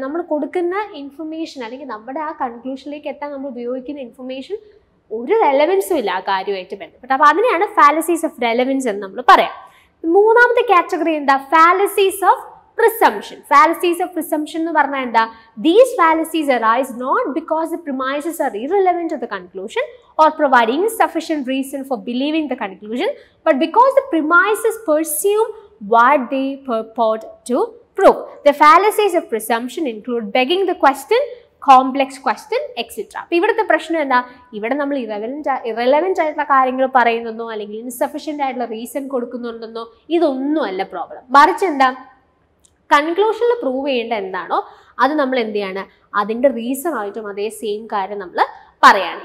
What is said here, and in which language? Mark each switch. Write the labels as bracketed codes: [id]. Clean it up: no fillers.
[ml] നമ്മൾ കൊടുക്കുന്ന ഇൻഫർമേഷൻ അല്ലെങ്കിൽ നമ്മുടെ ആ കൺക്ലൂഷനിലേക്ക് എത്താൻ നമ്മൾ ഉപയോഗിക്കുന്ന ഇൻഫർമേഷൻ ഒരു റെലവൻസും ഇല്ല ആ കാര്യമായിട്ട് ബന്ധപ്പെട്ട്. അപ്പോൾ അതിനെയാണ് ഫാലസീസ് ഓഫ് റെലവൻസ് എന്ന് നമ്മൾ പറയാം. മൂന്നാമത്തെ കാറ്റഗറി എന്താ? [en] Fallacies of presumption. Fallacies of presumption [ml] എന്ന് പറഞ്ഞാൽ എന്താ? [en] These fallacies arise not because the premises are irrelevant to the conclusion or provide insufficient reason for believing the conclusion, but because the premises pursue what they purport to prove. The fallacies of presumption include begging the question, complex question, etc. [ml] അപ്പോൾ ഇവിടുത്തെ പ്രശ്നം എന്താ? ഇവിടെ നമ്മൾ irrelevant ആയിട്ടുള്ള കാര്യങ്ങൾ പറയുന്നെന്നോ അല്ലെങ്കിൽ insufficient ആയിട്ടുള്ള റീസൺ കൊടുക്കുന്നുണ്ടെന്നോ ഇതൊന്നും അല്ല പ്രോബ്ലം. മറിച്ച് എന്താ? കൺക്ലൂഷനിൽ പ്രൂവ് ചെയ്യേണ്ട എന്താണോ അത് നമ്മൾ എന്ത് ചെയ്യാണ്? അതിൻ്റെ റീസൺ ആയിട്ടും അതേ സെയിം കാര്യം നമ്മൾ പറയാണ്.